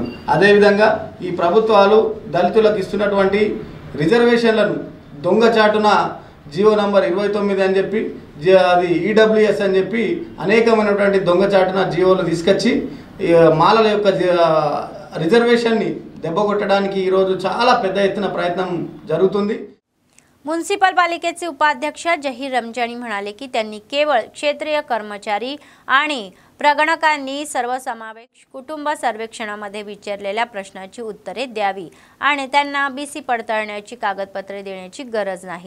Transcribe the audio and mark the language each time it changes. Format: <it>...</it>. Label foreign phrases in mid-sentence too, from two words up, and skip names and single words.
<te>అదేవిధంగా ఈ ప్రభుత్వాలు దళితులకు ఇస్తున్నటువంటి రిజర్వేషన్లను దొంగచాటున జియో నంబర్ 29 అని చెప్పి అది ఈడబ్ల్యూఎస్ అని చెప్పి అనేకమైనటువంటి దొంగచాటున జియోలు తీసుకొచ్చి మాలల యొక్క రిజర్వేషన్ని దెబ్బకొట్టడానికి ఈరోజు చాలా పెద్ద ఎత్తున प्रयत्न జరుగుతుంది।</te> <mr>म्युनिसिपल पालिकेचे उपाध्यक्ष जहीर रमजानी म्हणाले की त्यांनी केवळ क्षेत्रीय कर्मचारी आणि प्रगणकांनी सर्वसमावेश कुटुंब सर्वेक्षणामध्ये विचारलेल्या प्रश्नाची उत्तरे द्यावी आणि त्यांना बीसी पडताळण्याची कागदपत्रे देण्याची गरज नाही।</mr>